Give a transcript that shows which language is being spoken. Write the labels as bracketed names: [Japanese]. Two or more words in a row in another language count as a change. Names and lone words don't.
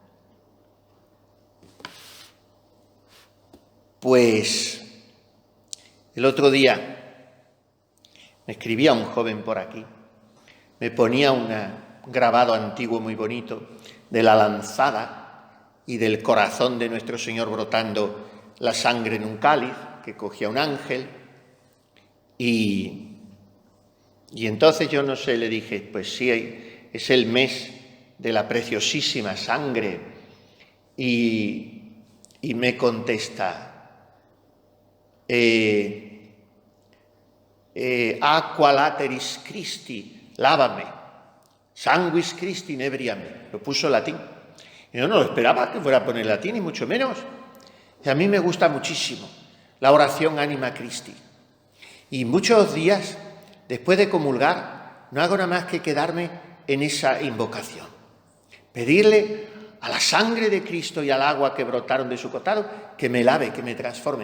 [Spanish] Pues el otro día me escribía un joven por aquí, me ponía un grabado antiguo muy bonito de la lanzada y del corazón de nuestro Señor brotando la sangre en un cáliz que cogía un ángel. Y entonces yo no sé, le dije, pues sí, es el mes de la preciosísima sangre. Y me contesta, [Latin] aqua lateris Christi, lávame, sanguis Christi nebriame. [Spanish] Lo puso en latín. Y yo no lo esperaba que fuera a poner latín, ni mucho menos. Y a mí me gusta muchísimo la oración Anima Christi. Y muchos días, después de comulgar, no hago nada más que quedarme en esa invocación. Pedirle a la sangre de Cristo y al agua que brotaron de su costado que me lave, que me transforme.